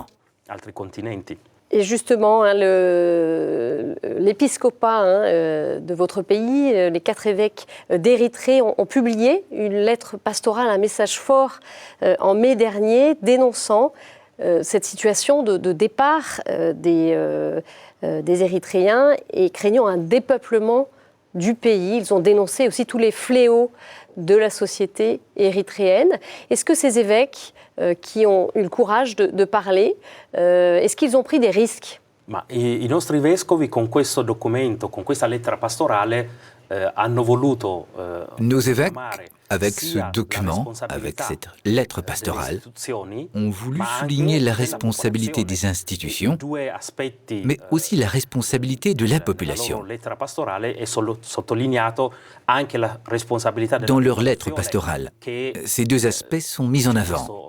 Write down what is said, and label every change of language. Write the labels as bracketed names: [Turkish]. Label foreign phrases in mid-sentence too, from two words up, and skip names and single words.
[French] Et justement, l'épiscopat de votre pays, les 4 évêques d'Érythrée ont publié une lettre pastorale, un message fort en mai dernier, dénonçant cette situation de départ des Érythréens et craignant un dépeuplement du pays. Ils ont dénoncé aussi tous les fléaux de la société érythréenne. Est-ce que ces évêques qui ont eu le courage de parler, est-ce qu'ils ont pris des risques? [Italian] I nostri vescovi con questo documento, con questa lettera pastorale, hanno voluto [French] Nos évêques, avec ce document, avec cette lettre pastorale, ont voulu souligner la responsabilité des institutions, mais aussi la responsabilité de la population. Dans leur lettre pastorale, ces deux aspects sont mis en avant.